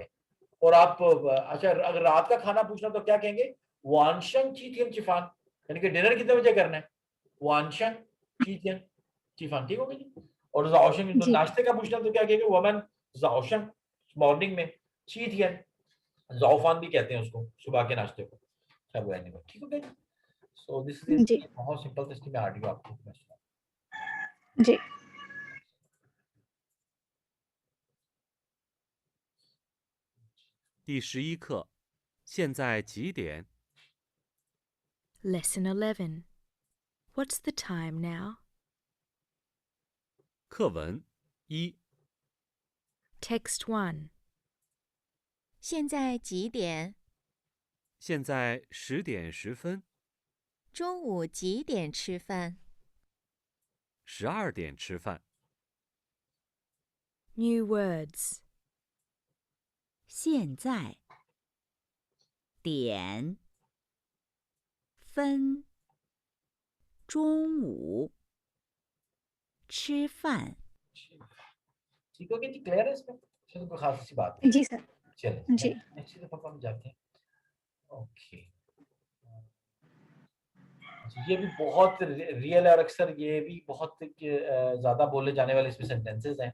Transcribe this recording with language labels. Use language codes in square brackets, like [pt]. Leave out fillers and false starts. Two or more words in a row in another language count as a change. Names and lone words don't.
[hi] और आप अच्छा अगर रात का खाना पूछना तो क्या कहेंगे, [zh] 晚上几点吃饭, [hi] यानी कि डिनर कितने बजे करना है, [zh] 晚上几点吃饭, [hi] ठीक हो गया जी। और जाओशन जी नाश्ते का पूछना तो क्या कहेंगे, [zh] 我们早上, [hi] मॉर्निंग में चीथियन, जाओफान भी कहते हैं उसको, सुबह के नाश्ते को, सब एनिमल, ठीक हो गया। [en] so this is [hi] जी बहुत सिंपल था, इसकी मैं आडियो आपको मैं सुनाता हूं। जी [zh] 第11课，现在几点？ [en] Lesson 11. What's the time now? [zh] 课文一， [en] Text 1. [zh] 现在几点？现在10点10分，中午几点吃饭？ 12点吃饭。 [en] New words. [zh] 现在点分中午吃饭 [hi] ठीक हो गया जी, क्लियर है इसमें, इसमें कोई खास सी बात नहीं। जी सर चलिए जी नेक्स्ट दफा हम जाते हैं। ओके, ये भी बहुत रियल है, और अक्सर ये भी बहुत ज्यादा बोले जाने वाले इसमें सेंटेंसेस हैं।